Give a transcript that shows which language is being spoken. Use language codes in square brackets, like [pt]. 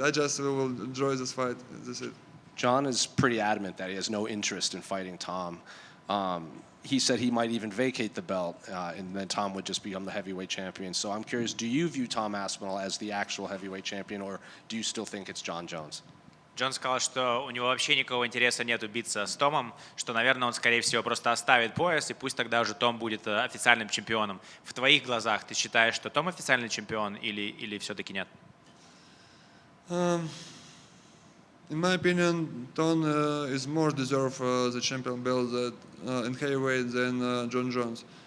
[en] I just will enjoy this fight. That's it. Jon is pretty adamant that he has no interest in fighting Tom. He said he might even vacate the belt, and then Tom would just become the heavyweight champion. So I'm curious, do you view Tom Aspinall as the actual heavyweight champion, or do you still think it's Jon Jones? [ru] Джон сказал, что у него вообще никакого интереса нету биться с Томом, что, наверное, он, скорее всего, просто оставит пояс, и пусть тогда уже Том будет официальным чемпионом. В твоих глазах ты считаешь, что Том официальный чемпион или все-таки нет? [en] Um, in my opinion, Ton is more deserve the champion belt in heavyweight than Jon Jones.